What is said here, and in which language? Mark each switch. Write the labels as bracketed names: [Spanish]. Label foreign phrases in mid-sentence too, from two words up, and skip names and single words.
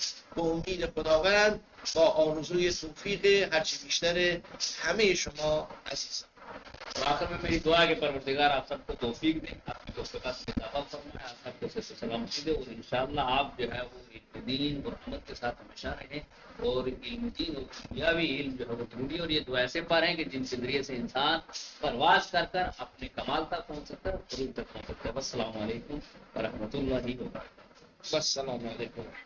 [Persian] به امید خداوند با آرزوی توفیق هرچی بیشتر همه شما عزیزان. [Hindi] और आखिर में मेरी दुआ है कि परवरदिगार आप सबको तौफीक दे, आपकी तौफीक़ात से इजाफा फरमाए, आप सबको से सलामती दे और इंशाअल्लाह आप जो है वो इल्म दीन और अमल के साथ हमेशा रहें। और इल्म दीन और दुनियावी इल्म जो है वो ढूंढी, और ये दो ऐसे पार हैं कि जिनके जरिए से इंसान परवाज कर कर अपने कमाल तक पहुँच सकता है, उरूज तक पहुँच सकता है। [Arabic] السلام عليكم ورحمة الله وبركاته. السلام عليكم.